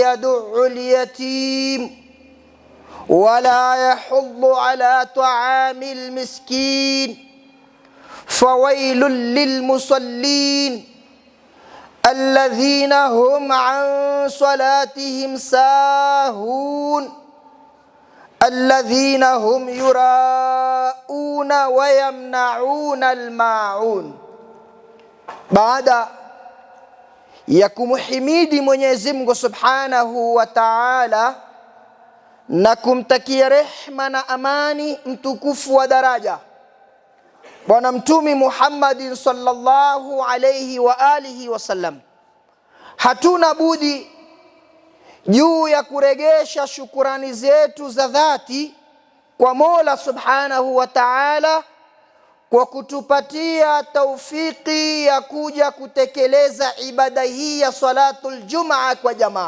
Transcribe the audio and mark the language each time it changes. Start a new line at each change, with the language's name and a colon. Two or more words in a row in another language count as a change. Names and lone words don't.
Arabic: يدع اليتيم ولا يحض على طعام المسكين فويل للمصلين الذين هم عن صلاتهم ساهون الذين هم يراءون ويمنعون الماعون.
Swahili: Baada ya kumhimidi Mwenyezi Mungu
Arabic: سبحانه وتعالى
Swahili: na kumtakia rehma na amani mtukufu wa daraja Bwana Mtume Muhammad
Arabic: صلى الله عليه وعلى آله وسلم,
Swahili: hatuna budi juu ya kuregesha shukurani zetu za dhati kwa Mola
Arabic: سبحانه وتعالى
Swahili: kwa kutupatia taufiki ya kuja kutekeleza ibada hii ya
Arabic: صلاة الجمعة
Swahili: kwa jamaa.